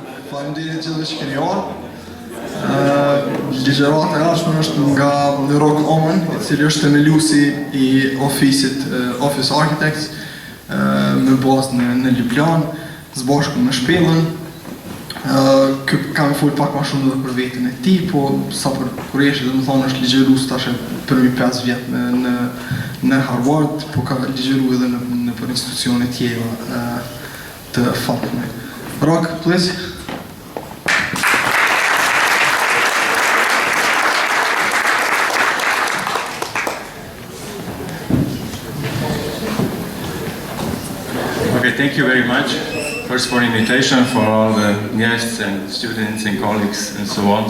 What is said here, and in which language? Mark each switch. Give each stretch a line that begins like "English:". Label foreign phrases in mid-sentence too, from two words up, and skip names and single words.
Albanian: Faleminderit gjithëve që keni ardhur. Ligjërata e ardhshme është nga Rok Oman, I cili është themeluesi I ofisit Office Architects me bazë në Ljubljana, së bashku me Spelën. Kam folur pak më shumë edhe për veten e tij, po sa për kurreshit, domethënë është ligjërues tash për 5 vjet në Harvard, po ka ligjëruar edhe në për institucione tjera të famshme.
English: Rok, please. Okay, thank you very much. First for invitation, for all the guests and students and colleagues and so on.